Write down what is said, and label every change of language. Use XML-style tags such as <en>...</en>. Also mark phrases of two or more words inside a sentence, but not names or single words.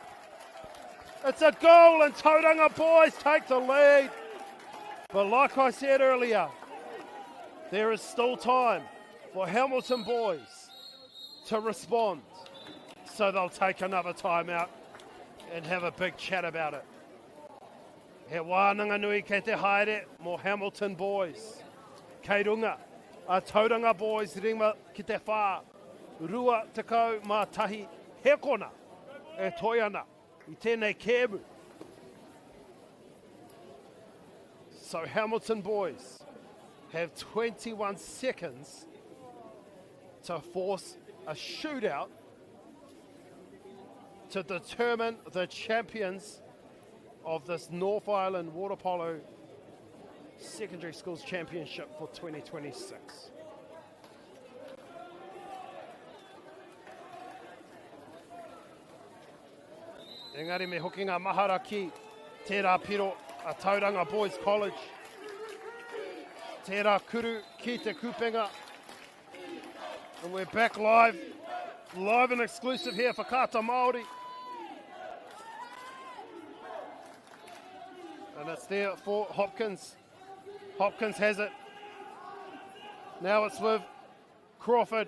<en>It's a goal and Tauranga boys take the lead. But like I said earlier, there is still time for Hamilton boys to respond. So they'll take another timeout and have a big chat about it.</en> <mi>He wānanga nui kei te haere mo Hamilton boys. Kei runga, a Tauranga boys ringa ki te whā. Rua te kau mā tahi hekona e toi ana i tēnei kēmu.</mi> <en>So Hamilton boys have 21 seconds to force a shootout to determine the champions of this North Island Water Polo Secondary Schools Championship for 2026.</en> <mi>Engari me hoki ngā mahara ki tērā piro a Tauranga Boys College. Tērā kuru ki te kupenga.</mi> <en>And we're back live and exclusive here for Kata Māori. And it's there for Hopkins. Hopkins has it. Now it's with Crawford.</en>